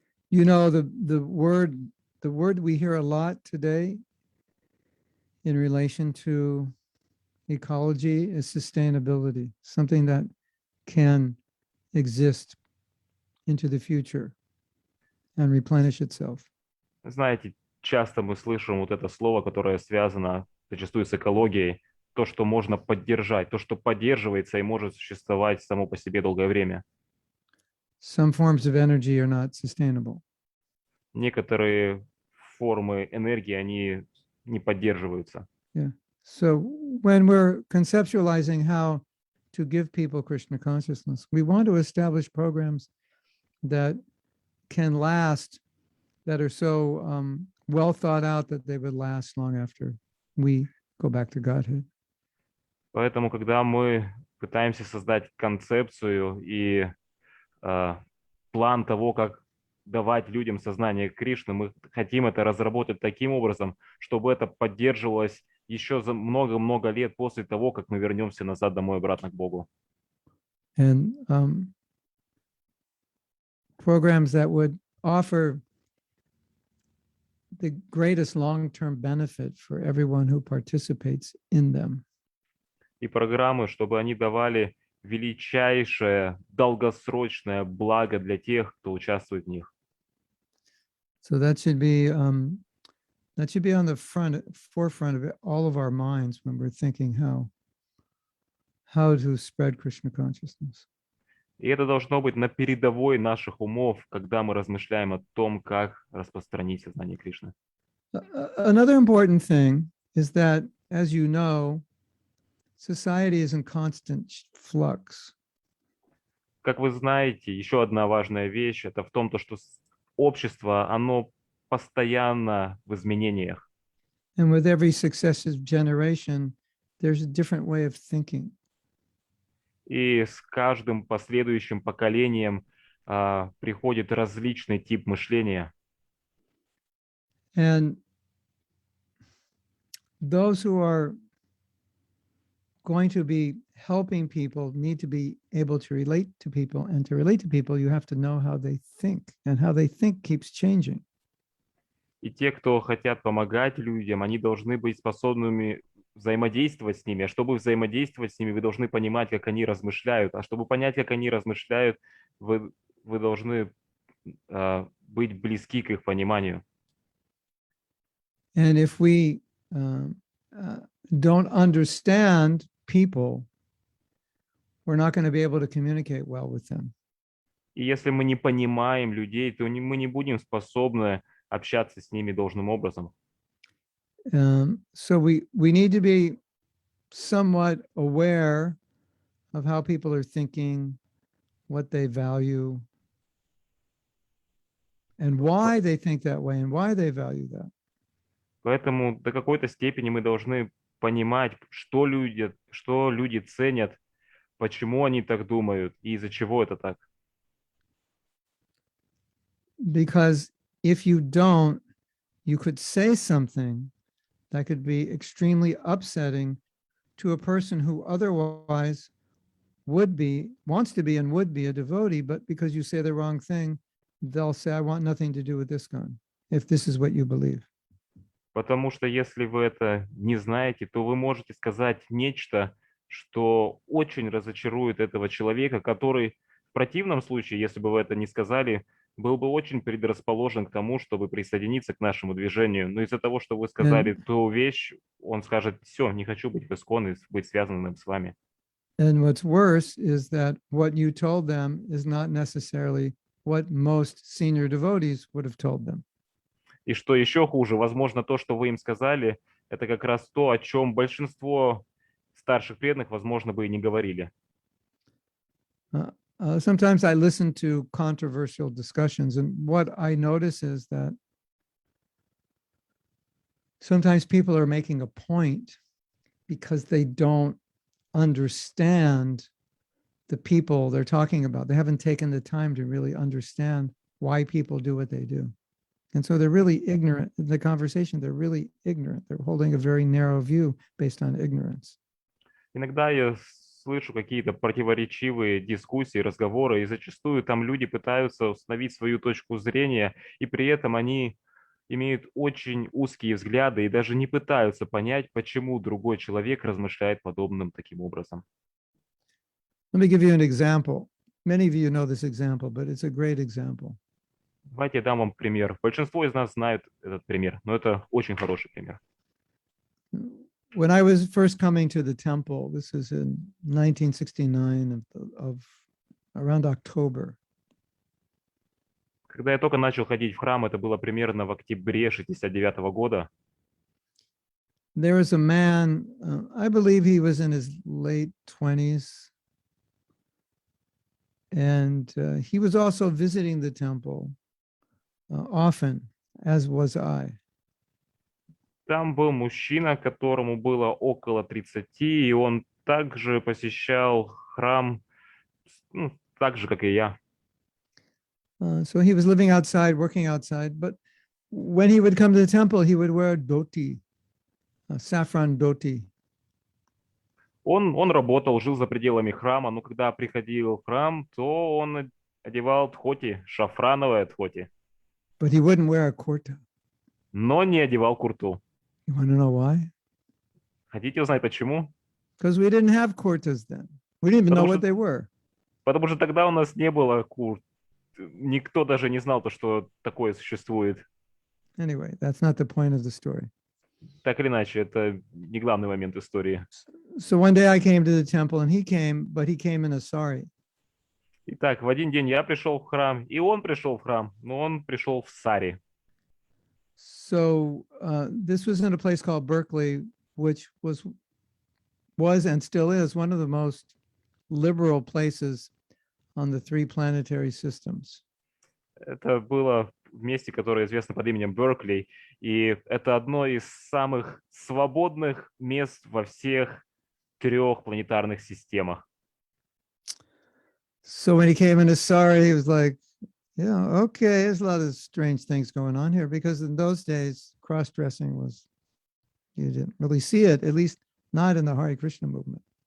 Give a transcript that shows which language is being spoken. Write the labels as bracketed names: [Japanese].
[English] You know, the word we hear a lot today in relation to ecology is sustainability, something that can exist into the future and replenish itself. [Russian] Знаете, часто мы слышим вот это слово, которое связано зачастую с экологией, то, что можно поддержать, то, что поддерживается и может существовать само по себе долгое время. [English] Some forms of energy are not sustainable. [Russian] Некоторые формы энергии, они не поддерживаются. [English] Yeah. So when we're conceptualizing how to give people Krishna consciousness, we want to establish programs that can last, that are so well thought out that they would last long after we go back to Godhead. [Russian] Поэтому, когда мы пытаемся создать концепцию и план того, как давать людям сознание Кришны, мы хотим это разработать таким образом, чтобы это поддерживалось еще за много-много лет после того, как мы вернемся назад домой обратно к Богу. [English] And programs that would offer the greatest long-term benefit for everyone who participates in them. [Russian] И программы, чтобы они давали величайшее долгосрочное благо для тех, кто участвует в них. [English] So that should be on the forefront of all of our minds when we're thinking how to spread Krishna consciousness. [Russian] И это должно быть на передовой наших умов, когда мы размышляем о том, как распространить сознание Кришны. [English] Another important thing is that, as you know, society is in constant flux. [Russian] Как вы знаете, еще одна важная вещь – это в том, что общество, оно постоянно в изменениях. [English] And with every successive generation, there's a different way of thinking. [Russian] И с каждым последующим поколением приходит различный тип мышления. [English] And those who are going to be helping people need to be able to relate to people, and to relate to people, you have to know how they think, and how they think keeps changing. [Russian] И те, кто хотят помогать людям, они должны быть способными взаимодействовать с ними. А чтобы взаимодействовать с ними, вы должны понимать, как они размышляют. А чтобы понять, как они размышляют, вы должны быть близки к их пониманию. [English] And if we don't understand people, we're not going to be able to communicate well with them. [Russian] И если мы не понимаем людей, то мы не будем способны общаться с ними должным образом. [English] So we need to be somewhat aware of how people are thinking, what they value, and why they think that way and why they value that. [Russian] Поэтому до какой-то степени мы должны понимать, что люди ценят, почему они так думают и из-за чего это так. [English] Because if you don't, you could say something that could be extremely upsetting to a person who otherwise wants to be and would be a devotee, but because you say the wrong thing, they'll say, I want nothing to do with this gun, if this is what you believe. [Russian] Потому что если вы это не знаете, то вы можете сказать нечто, что очень разочарует этого человека, который в противном случае, если бы вы это не сказали, был бы очень предрасположен к тому, чтобы присоединиться к нашему движению. Но из-за того, что вы сказали ту вещь, он скажет, все, не хочу быть в Искон и быть связанным с вами. [English] And what's worse is that what you told them is not necessarily what most senior devotees would have told them. [Russian] И что еще хуже, возможно, то, что вы им сказали, это как раз то, о чем большинство старших преданных, возможно, бы и не говорили. [English] Sometimes I listen to controversial discussions, and what I notice is that sometimes people are making a point because they don't understand the people they're talking about. They haven't taken the time to really understand why people do what they do. And so they're really ignorant in the conversation. They're really ignorant. They're holding a very narrow view based on ignorance. [Russian] Иногда я слышу какие-то противоречивые дискуссии, разговоры, и зачастую там люди пытаются установить свою точку зрения, и при этом они имеют очень узкие взгляды и даже не пытаются понять, почему другой человек размышляет подобным таким образом. [English] Let me give you an example. Many of you know this example, but it's a great example. [Russian] Давайте я дам вам пример. Большинство из нас знают этот пример, но это очень хороший пример. [English] When I was first coming to the temple, this is in 1969 of around October. [Russian] Когда я только начал ходить в храм, это было примерно в октябре 1969 года, [English] There was a man, I believe he was in his late 20s, and he was also visiting the temple often, as was I. [Russian] там был мужчина, которому было около 30, и он также посещал храм, ну, так же, как и я. [English] So he was living outside, working outside, but when he would come to the temple, he would wear a dhoti, a saffron dhoti. [Russian] Он работал, жил за пределами храма, но когда приходил в храм, то он одевал тхоти, шафрановое тхоти, [English] But he wouldn't wear a kurta. [Russian] но не одевал курту. [English] You want to know why? [Russian] Хотите узнать почему? [English] Because we didn't have kurtas then. We didn't even know [Russian] Потому [English] what [Russian] что- [English] they were. [Russian] Потому что тогда у нас не было курт. Никто даже не знал, то, что такое существует. [English] Anyway, that's not the point of the story. [Russian] Так или иначе, это не главный момент истории. [English] So one day I came to the temple and he came, but he came in a sari. [Russian] Итак, в один день я пришел в храм, и он пришел в храм, но он пришел в сари. [English] So this was in a place called Berkeley, which was and still is one of the most liberal places on the three planetary systems. [Russian] Это было в месте, которое известно под именем Беркли, и это одно из самых свободных мест во всех 3 планетарных системах. [English] So when he came in a sari, he was like, yeah, okay, there's a lot of strange things going on here, because in those days, cross-dressing was, you didn't really see it, at least not in the Hare Krishna movement.